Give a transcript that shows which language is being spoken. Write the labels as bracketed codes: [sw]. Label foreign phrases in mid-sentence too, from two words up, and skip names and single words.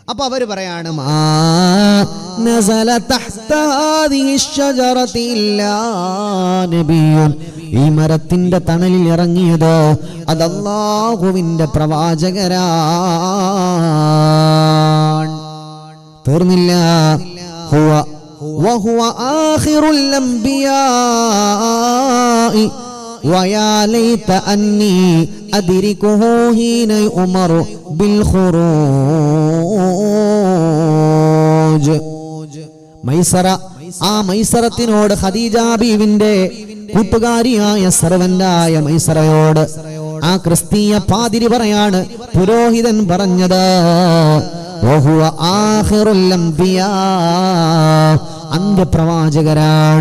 [ml] അപ്പൊ അവര് പറയാണ് ഈ മരത്തിന്റെ തണലിൽ ഇറങ്ങിയത് അത് അല്ലാഹുവിന്റെ പ്രവാചകരാണ്. തീർന്നില്ല. [ar] وهو آخر الأنبياء ويا ليت أني أدركه حين يؤمر بالخروج. [ml] മൈസറ, ആ മൈസറത്തിനോട് ഖദീജ ബീവിന്റെ കൂട്ടുകാരിയായ സർവന്റായ മൈസറയോട് ആ ക്രിസ്തീയ പാതിരി പറയാണ്, പുരോഹിതൻ പറഞ്ഞത് [ar] وهو آخر الأنبياء, [ml] അന്ത്യപ്രവാചകരാണ്.